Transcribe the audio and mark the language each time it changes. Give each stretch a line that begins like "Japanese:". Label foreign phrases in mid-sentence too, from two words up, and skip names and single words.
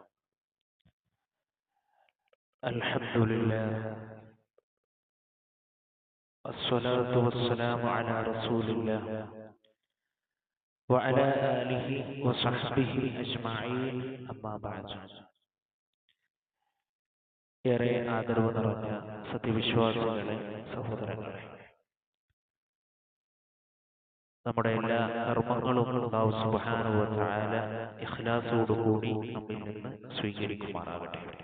Arabic: الحمد لله والصلاة والسلام على رسول الله وعلى آله وصحبه أجمعين أما بعد.
Malayalam: ഏറെ ആദരവ് നിറഞ്ഞ സത്യവിശ്വാസികളെ, സഹോദരങ്ങളെ, നമ്മുടെ എല്ലാ കർമ്മങ്ങളും അല്ലാഹു
Arabic: سبحانه وتعالى
Malayalam: ഇഖ്ലാസോടുകൂടി നമ്മിൽ നിന്ന് സ്വീകരിക്കുമാറാകട്ടെ.